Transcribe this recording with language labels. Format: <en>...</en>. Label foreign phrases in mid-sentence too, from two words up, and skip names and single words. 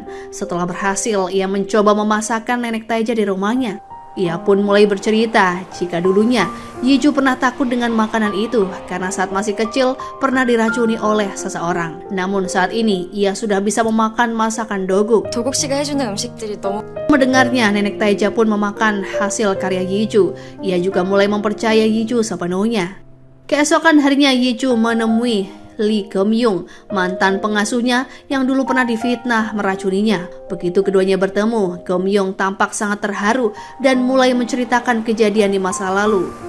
<id>Setelah berhasil, ia mencoba memasakkan Nenek Taeja di rumahnya. Ia pun mulai bercerita jika dulunya Yeju pernah takut dengan makanan itu karena saat masih kecil pernah diracuni oleh seseorang. Namun saat ini ia sudah bisa memakan masakan Doguk.</id> <ko>도국 씨가 해주는 음식들이 너무</ko> <id>Mendengarnya, Nenek Taeja pun memakan hasil karya Yeju. Ia juga mulai mempercayai Yeju sepenuhnya. Keesokan harinya Yeju menemui Lee Geum-young, mantan pengasuhnya yang dulu pernah difitnah meracuninya. Begitu keduanya bertemu, Geum-young tampak sangat terharu dan mulai menceritakan kejadian di masa lalu.</id>